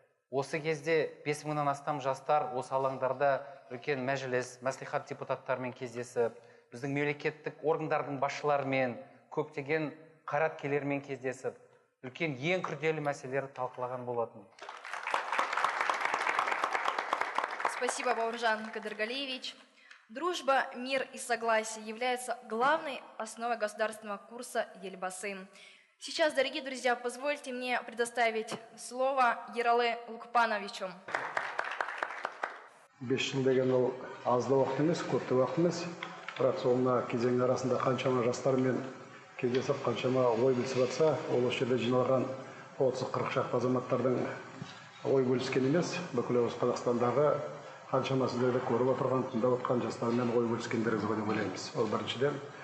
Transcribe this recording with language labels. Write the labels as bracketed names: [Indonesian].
[Kazakh] Осы кезде 5000-нан астам жастар осы алаңдарда үлкен мәжіліс, мәслихат депутаттарымен кездесіп, біздің мемлекеттік органдардың басшыларымен, көптеген қайраткерлермен кездесіп, үлкен ең күрделі мәселелерді талқылаған болатын. [Russian] Спасибо, Бауыржан Кадыргалиевич. Дружба, мир и согласие являются главной основой государственного курса Елбасы. Сейчас, дорогие друзья, позвольте мне предоставить слово Ералы Лукпановичу. [Kazakh] 5 жыл деген ол аз да уақыт емес, көп те уақыт емес. Бірақ соңына кезең арасында қаншама жастармен кездесіп, қаншама ой бөлісіп жатса, ол осы жерде жиналған 30-40 шақты азаматтардың ой бөліскен емес, бүкіл осы Қазақстандағы қаншама сіздерді көріп отырған, тыңдап отырған жастармен ой бөліскендеріңіз деп ойлаймыз. Ол біріншіден.